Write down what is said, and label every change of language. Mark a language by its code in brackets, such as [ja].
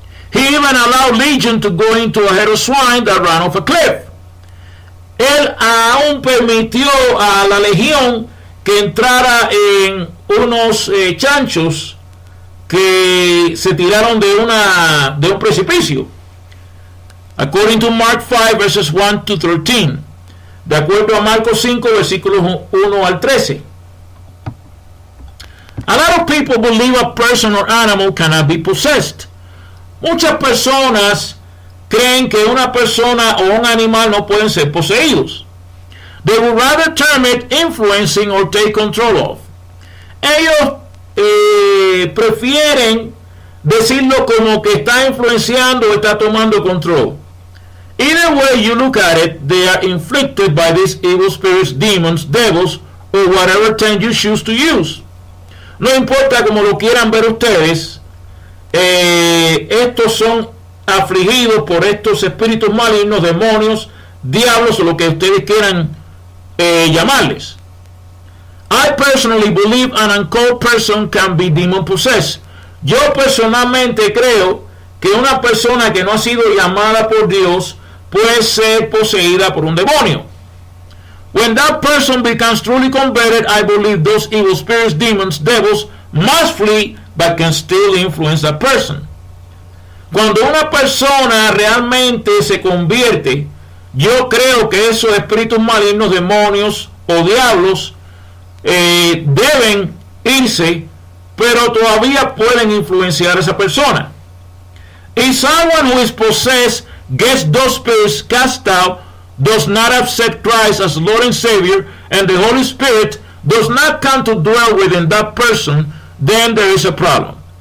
[en] He even allowed Legion to go into a herd of swine that ran off a cliff. [es] Él aún permitió a la legión que entrara en unos chanchos que se tiraron de un precipicio. [en] According to Mark 5 verses 1 to 13. [es] De acuerdo a Marcos 5 versículos 1 al 13. [en] A lot of people believe a person or animal cannot be possessed. [es] Muchas personas creen que una persona o un animal no pueden ser poseídos. [en] They would rather term it influencing or take control of. [es] Ellos prefieren decirlo como que está influenciando o está tomando control. [en] Either way you look at it, they are inflicted by these evil spirits, demons, devils, or whatever term you choose to use. [es] No importa como lo quieran ver ustedes, estos son afligidos por estos espíritus malignos, demonios, diablos o lo que ustedes quieran llamarles. [en] I personally believe an uncalled person can be demon possessed. [es] Yo personalmente creo que una persona que no ha sido llamada por Dios puede ser poseída por un demonio. [en] When that person becomes truly converted, I believe those evil spirits, demons, devils must flee, but can still influence that person. [es] Cuando una persona realmente se convierte, yo creo que esos espíritus malignos, demonios o diablos deben irse, pero todavía pueden influenciar a esa persona. [en] If someone who is possessed gets those spirits cast out, does not accept Christ as Lord and Savior, and the Holy Spirit does not come to dwell within that person, then there is a problem.